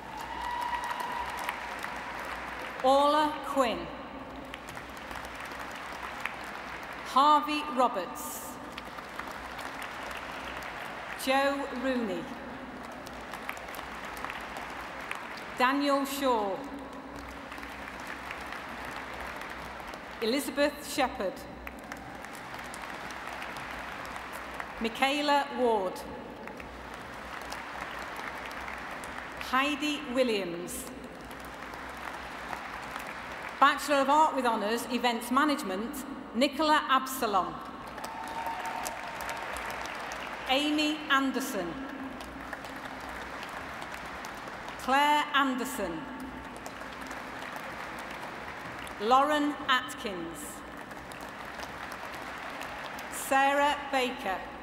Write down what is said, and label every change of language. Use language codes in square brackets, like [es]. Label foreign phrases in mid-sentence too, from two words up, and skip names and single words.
[en] Orla Quinn. Harvey Roberts. Joe Rooney. Daniel Shaw. Elizabeth Shepherd. Michaela Ward. Heidi Williams. Bachelor of Art with Honours, Events Management, Nicola Absalom. Amy Anderson. Claire Anderson. Lauren Atkins. Sarah Baker.